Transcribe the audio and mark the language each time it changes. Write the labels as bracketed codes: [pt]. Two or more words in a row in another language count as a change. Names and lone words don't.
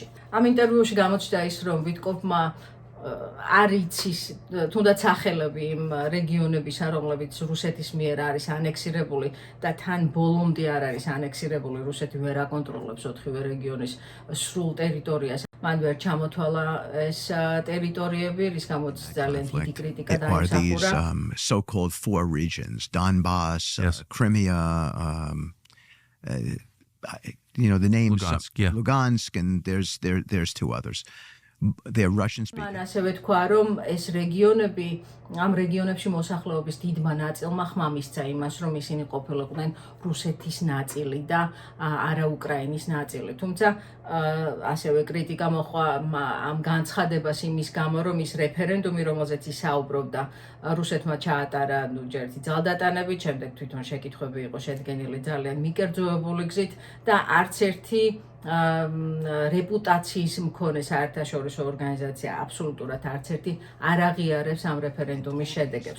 [ka] ამ ინტერვიუში გამოჩნდა ის, რომ ვიტკოვმა არ იცის თუნდაც სახელები იმ რეგიონებისა, რომლებიც რუსეთის მიერ არის ანექსირებული და თან ბოლომდე არ არის ანექსირებული, რუსეთი ვერ აკონტროლებს 4 რეგიონის სრულ ტერიტორიას. მან ვერ ჩამოთვალა ეს ტერიტორიები, რის გამოც ძალიან დიდი κρიტიკა [en] are these [ka] დაიმსახურა. [en] so-called four regions: Donbass, Yes. Crimea, the names Lugansk, yeah. Lugansk, and there's two others. They're Russian speaking. [ka] მან ასევე თქვა, რომ ეს რეგიონები, ამ რეგიონებში მოსახლეობის დიდმა ნაწილმა ხმა მისცა იმას, რომ ისინი ყოფილიყვნენ რუსეთის ნაწილი და არა უკრაინის ნაწილი. თუმცა ასევე კრიტიკა მოხდა ამ განცხადებას იმის გამო, რომ ის რეფერენდუმი, რომელზეც ის საუბრობდა, რუსეთმა ჩაატარა ჯერთი ძალდატანებით, შემდეგ თვითონ შეკითხვები იყო შედგენილი ძალიან მიკერძოებული გზით და არც ერთი რეპუტაციის მქონე საერთაშორისო ორგანიზაცია აბსოლუტურად არც ერთი არ აღიარებს ამ რეფერენდუმის შედეგებს.